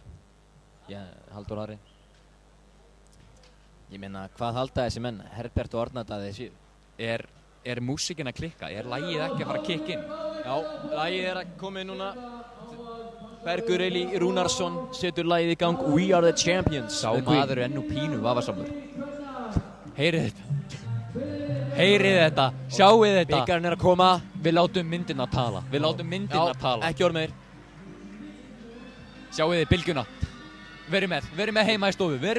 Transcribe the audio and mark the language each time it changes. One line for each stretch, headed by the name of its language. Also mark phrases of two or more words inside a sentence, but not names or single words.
Icelandic: Halldór Harri. Ég meina, hvað halda þessi menn? Herbert og Arnardaði séu? Er músíkin að klikka? Er lagið ekki að fara að kikka inn? Já, lagið er að koma inn núna. Bergur Eli Rúnarsson setur lagið í gang.
English: We are the champions.
Icelandic: Sá maður er ennú pínu vafasamur. Heyrið þetta. Sjáu þetta. Bikarinn er að koma. Við látum myndina tala. Já, ekki orð meir. Sjáu þið bylgjuna. Verið með heima í stofu. Verið